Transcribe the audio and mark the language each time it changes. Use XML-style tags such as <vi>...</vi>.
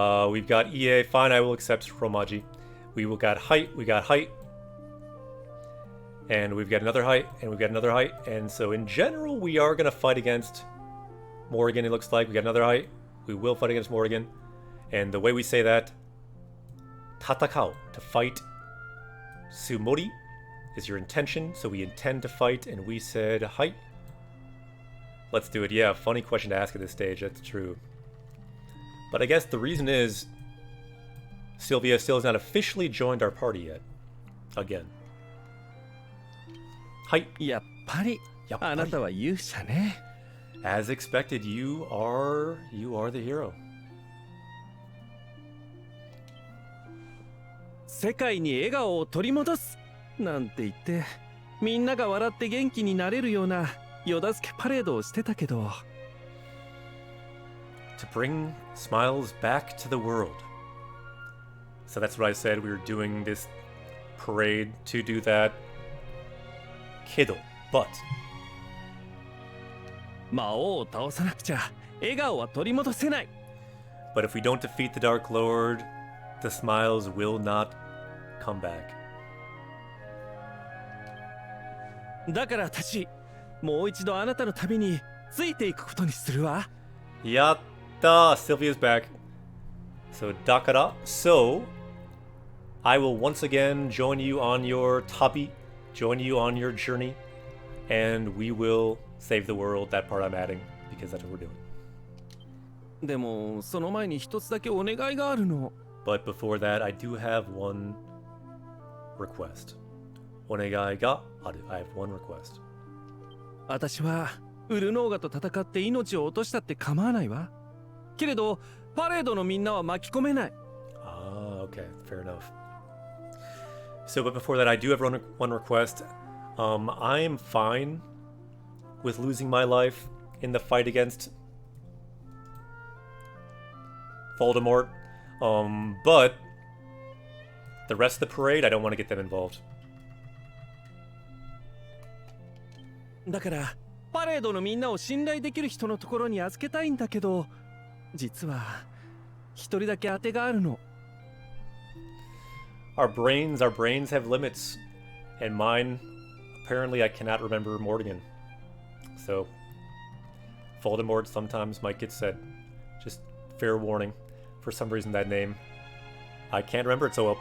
<en>We've got Ie, fine, I will accept Romaji. We got height, and we've got another height, and we've got another height, and so in general we are going to fight against Morrigan, it looks like. We got another height, we will fight against Morrigan, and the way we say that, tatakao, to fight, sumori is your intention, so we intend to fight, and we said height. Let's do it. Yeah, funny question to ask at this stage, that's true. But I guess the reason is Sylvia still has not officially joined our party yet. Again.</en> <ja>はい。やっぱりあなたは勇者ね。</ja> <en>As expected, you are the hero.</en> <ja>世界に笑顔を取り戻すなんて言ってみんなが笑って元気になれるようなよだつけパレードをしてたけど、</ja> <en>To bring smiles back to the world. So that's what I said. We were doing this parade to do that. Kiddo, but</en> <ja>魔王を倒さなくちゃ笑顔は取り戻せない。</ja> <en>if we don't defeat the Dark Lord, the smiles will not come back.</en> <ja>だから私もう一度あなたの旅についていくことにするわ。</ja> <en>Yatta! Sylvia's back. So, Dakara. So, I will once again join you on your tabi, join you on your journey, and we will save the world. That part I'm adding, because that's what we're doing.</en> <ja>でもその前に一つだけお願いがあるの。</ja> <en>But before that, I do have one request. Onegai ga aru. I have one request.</en> <ja>私はウルノーガと戦って命を落としたって構わないわ。けれどパレードのみんなは巻き込めない。</ja> <en>Ah, okay, fair enough. So, but before that, I do have one request. I am fine with losing my life in the fight against Voldemort. But the rest of the parade, I don't want to get them involved.</en> <ja>だからパレードのみんなを信頼できる人のところに預けたいんだけど、実は一人だけ当てがあるの。</ja> <en>Our brains have limits, and mine, apparently I cannot remember Morrigan. So, Voldemort sometimes might get said. Just fair warning. For some reason, that name, I can't remember it so well.</en>